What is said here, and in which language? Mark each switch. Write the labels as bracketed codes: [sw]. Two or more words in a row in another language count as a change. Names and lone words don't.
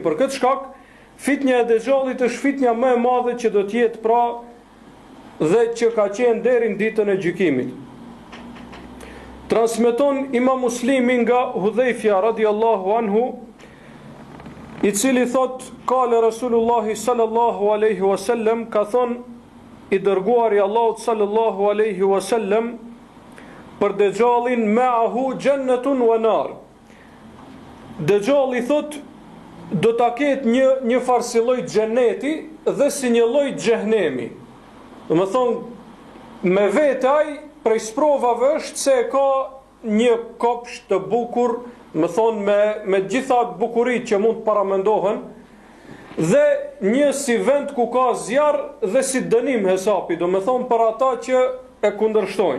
[sq] Për këtë shkak, fitnja e Dexhallit është fitnja më e madhe që do t'jetë pra dhe që ka qenë deri në ditën e gjykimit. Transmeton Imam Muslimi nga Hudhaifja [ar] رضي الله عنه, [sq] i cili thot, [ar] قال رسول الله صلى الله عليه وسلم, [sq] ka thon i dërguari Allahut [ar] صلى الله عليه وسلم, [sq] për Dexhallin, [ar] معه جنة ونار. [sq] Dexhalli thot, do ta ketë një farë si lloj xheneti dhe si një lloj xhehenemi. Do të thonë me vetë ai prej sprovave është se ka një kopsht të bukur, më thonë me gjitha bukuritë që mund të paramendohen, dhe një si vend ku ka zjarr dhe si dënim hesapi, do me thonë për ata që e kundërshtojnë.